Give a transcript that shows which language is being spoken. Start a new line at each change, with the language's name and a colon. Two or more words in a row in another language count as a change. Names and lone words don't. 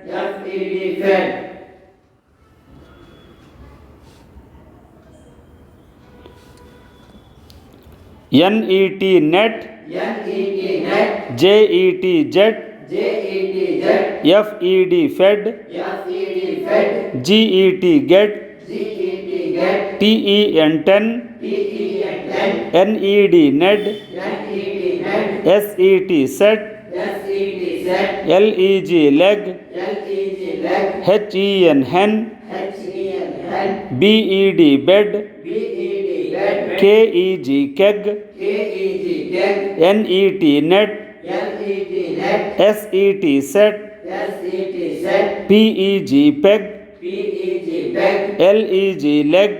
English: NET net. JET jet. FED fed. GET get. TEN ten. NED ned. SET set. LEG leg. HEN hen. BED bed. KEG keg, KEG keg, NET net, NET net, SET set, SET set, PEG peg, PEG peg, LEG leg,